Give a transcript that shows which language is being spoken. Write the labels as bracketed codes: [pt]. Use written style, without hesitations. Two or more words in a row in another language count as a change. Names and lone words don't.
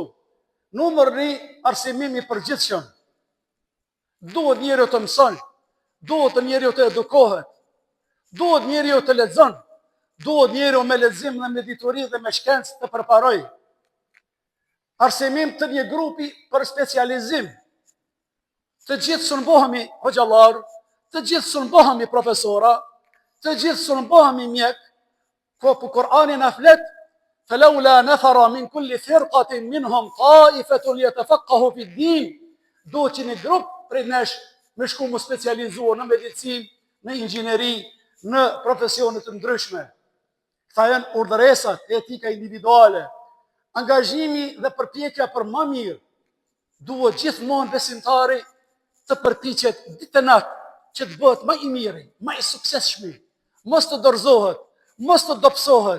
[sq] Numër 1, arsimimi i përgjithshëm. Duhet njeriu të mëson, duhet njeriu të edukohet, duhet njeriu të lexon, duhet njeriu me lexim dhe me ditori dhe me shkencë të përparoj. Arsimim të një grupi për specializim. Të gjithë së nëbohemi hoxhallar, të gjithë së nëbohemi profesora, të gjithë së nëbohemi mjek, po për Kur'ani na flet [ar] فلولا نفر من كل فرقة منهم طائفة ليتفقهوا في الدين. [sq] Do që një grup prej nesh me shku mu specializuar në medicin, në inxhineri, në profesionet të ndryshme. Këta janë urdhëresat, etika individuale, angazhimi dhe përpjekja për më mirë. Duhet gjithmonë besimtari të përpiqet ditë e natë që të bëhet më i miri, më i suksesshëm, mos të dorëzohet, mos të dobësohet.